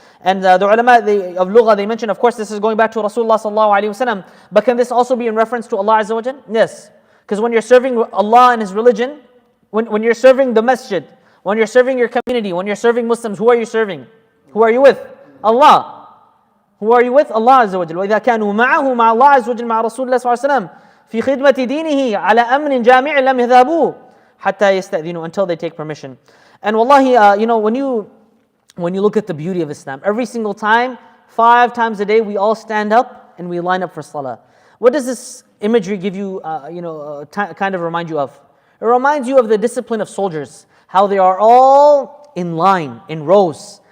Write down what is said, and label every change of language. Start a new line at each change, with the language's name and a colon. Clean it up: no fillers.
English: And the ulama of Lugha, they mention, of course, this is going back to Rasulullah sallallahu alayhi wa sallam. But can this also be in reference to Allah Azza wa Jal? Yes. Because when you're serving Allah and His religion, when you're serving the masjid, when you're serving your community, when you're serving Muslims, who are you serving? Who are you with? Allah. Who are you with? Allah Azza wa Jal.
Arabic: وَإِذَا كَانُوا مَعَهُ مَعَ اللَّهِ عَزَّ وَجَلَّ مَعَ رَسُولِ اللَّهِ صلى الله عليه وسلم في خدمة دينه على أمر جامع لم يذهبوا حتى يستأذنوا,
English: until they take permission. And wallahi, when you look at the beauty of Islam, every single time, 5 times a day, we all stand up and we line up for salah. What does this imagery give you, kind of remind you of? It reminds you of the discipline of soldiers, how they are all in line, in rows.